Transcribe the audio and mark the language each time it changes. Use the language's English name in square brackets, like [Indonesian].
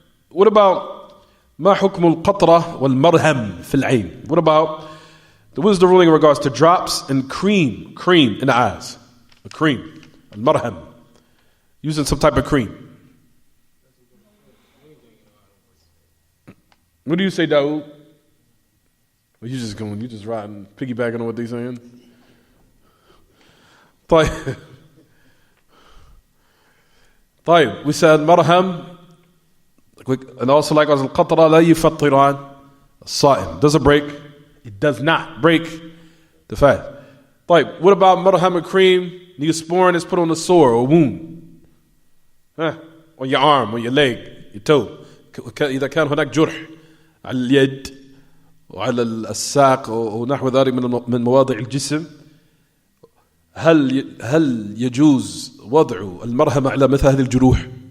[English] What about [Arabic] ما حكم القطرة والمرهم في العين? [English] What is the ruling in regards to drops and cream in the eyes? The cream, المرهم, using some type of cream. What do you say, Dawood? Well, you just riding, piggybacking on what they're saying. [Arabic] طيب. [English] We said مرهم. And also likewise [Arabic] القطرة لا يفطران الصائم. [English] Does it break? It does not break the fast. طيب, what about مرهم and cream? Neosporin is put on a sore or wound. On your arm, on your leg, your toe. [Arabic] إذا كان هناك جرح على اليد وعلى الساق ونحو ذلك من مواضع الجسم. هل يجوز وضع المرهم على مثل هذه الجروح?